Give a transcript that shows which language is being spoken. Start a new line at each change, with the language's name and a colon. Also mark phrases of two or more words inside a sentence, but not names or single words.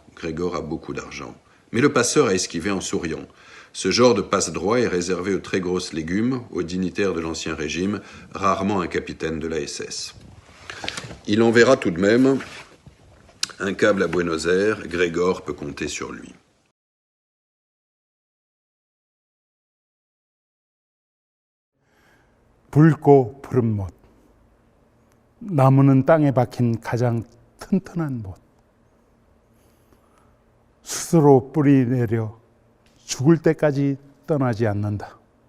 French: Grégor a beaucoup d'argent. Mais le passeur a esquivé en souriant. Ce genre de passe-droit est réservé aux très grosses légumes, aux dignitaires de l'Ancien Régime, rarement un capitaine de la SS. Il enverra tout de même un câble à Buenos Aires, Grégor peut compter sur lui.
Korean: 붉고 푸른 못, 나무는 땅에 박힌 가장 튼튼한 못, 스스로 뿌리 내려 죽을 때까지 떠나지 않는다.